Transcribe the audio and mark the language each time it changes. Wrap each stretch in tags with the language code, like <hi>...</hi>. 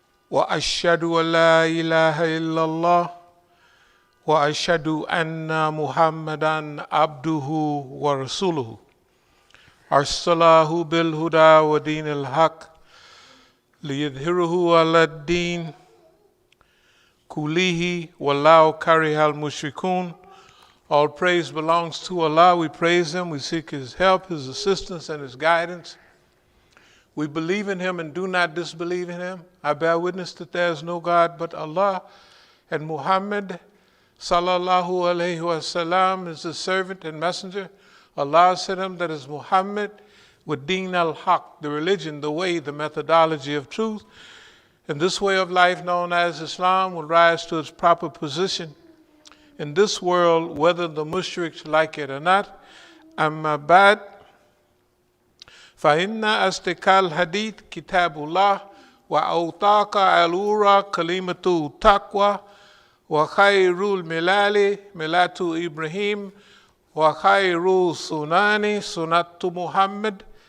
<ar>وأشهد أن لا إله إلا الله وأشهد أن محمدا عبده ورسوله أرسله بالهدى ودين الحق ليظهره على الدين كله ولو كره المشركون.</ar> <en>All praise belongs to Allah. We praise Him. We seek His help, His assistance, and His guidance. We believe in Him and do not disbelieve in Him. I bear witness that there is no God but Allah, and Muhammad sallallahu alayhi wasallam is His servant and messenger. Allah sent Him, that is Muhammad, with Deen al-Haq, the religion, the way, the methodology of truth. And this way of life known as Islam will rise to its proper position in this world, whether the mushriks like it or not.</en> <ar>Amma ba'd, فَإِنَّ أَصْدَقَ الْحَدِيثِ كِتَابُ اللَّهِ وَأَوْثَقَ الْأُمُورِ كَلِمَةُ التَّقْوَى وَخَيْرُ الْمِلَالِ مِلَّةُ إِبْرَاهِيمَ وَخَيْرُ السُّنَنِ سُنَّةُ مُحَمَّدٍ</ar>